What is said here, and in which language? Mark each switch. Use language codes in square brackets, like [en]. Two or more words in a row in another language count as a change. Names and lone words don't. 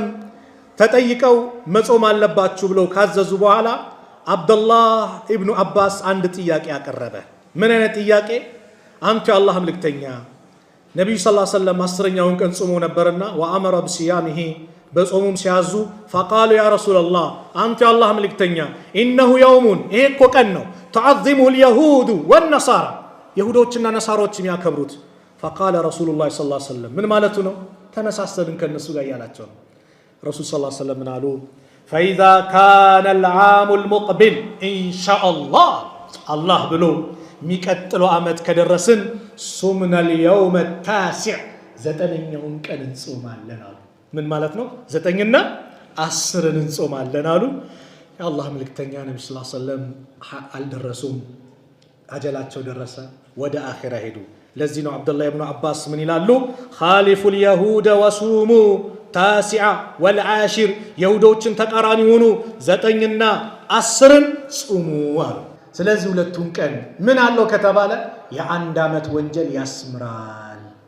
[am] ተጠይቀው መጾም አለባችሁ ብለው ካዘዙ በኋላ አብዱላህ ኢብኑ አባስ አንድ ጥያቄ ያቀረበ ምን አይነት ጥያቄ አንተ የአላህ መልእክተኛ ነብዩ [ar] صلى الله عليه وسلم [am] 10ኛውን ቀን ጾሙ ነበርና [ar] وأمر بصيامه [am] በጾሙም ሲያዙ [ar] فقالوا يا رسول [am] الله አንተ የአላህ መልእክተኛ [ar] انه يوم [am] ይሄ እኮ ቀን ነው [ar] تعظمه اليهود والنصارى [am] ይሁዶችና ነሳሮች የሚያከብሩት [ar] فقال رسول الله صلى الله عليه وسلم [am] ምን ማለቱ ነው ተመሳሰልን ከነሱ ጋር ያላቸው ረሱል [ar] صلى الله عليه وسلم [am] አሉ [ar] فاذا كان العام المقبل ان شاء الله الله [am] ብሎ ሚቀጥለው አመት ከደረስን ሱምና [ar] اليوم التاسع [am] ዘጠነኛውን ቀን እንጾማለን አሉ ምን ማለት ነው 9ና 10ን እንጾማለን አሉ የአላህ መልእክተኛ ነብዩ [ar] صلى الله عليه وسلم [am] አልደረሱም አጀላቸው ደረሰ ወደ አኺራ ሄዱ ለዚህ ነው አብዱላህ ኢብኑ አባስ ምን ይላሉ [ar] خالفوا اليهود وصوموا التاسع والعاشر [am] የሁዶችን ተቃራኒ ሆኑ 9ና 10ን ጾሙ አሉ ስለዚህ ሁለቱን ቀን ምን አለው ከተባለ የአንድ አመት ወንጀል ያስምራል